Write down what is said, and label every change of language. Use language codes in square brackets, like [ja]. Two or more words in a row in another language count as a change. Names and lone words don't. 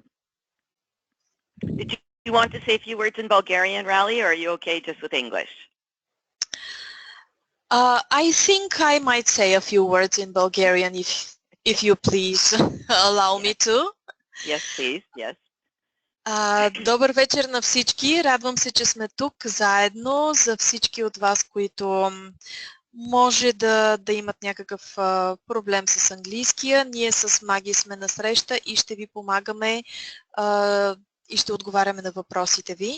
[en] Did you want to say a few words in Bulgarian, Raleigh, or are you okay just with English? I think I might say a few words in Bulgarian if you please allow me to. Yes, please. Yes. [bg] Добър вечер на всички. Радвам се, че сме тук заедно. За всички от вас, които може да имат някакъв проблем с английския, ние с Маги сме на среща и ще ви помагаме и ще отговаряме на въпросите ви.